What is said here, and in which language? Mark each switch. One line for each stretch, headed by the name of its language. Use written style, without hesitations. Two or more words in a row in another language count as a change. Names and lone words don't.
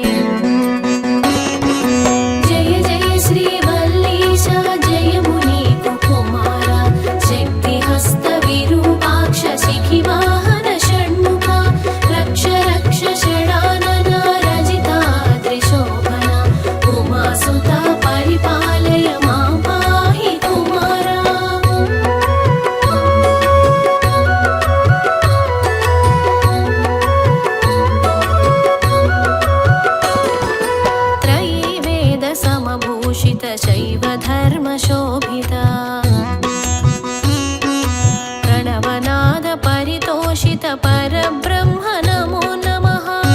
Sanskrit: जय जय श्री वल्लीश
Telugu: జయము నీకు
Sanskrit: कुमार शक्ति हस्त विरूपाक्ष शिखिवाहन षण्मुख रक्ष रक्ष षडानन रजताद्रि शोभन उमासुत परिपालय मां पाहि कुमार त्रयी वेद समभूषित शैव धर्म शोभिता प्रणवनाद परितोषित परब्रह्म नमो नमः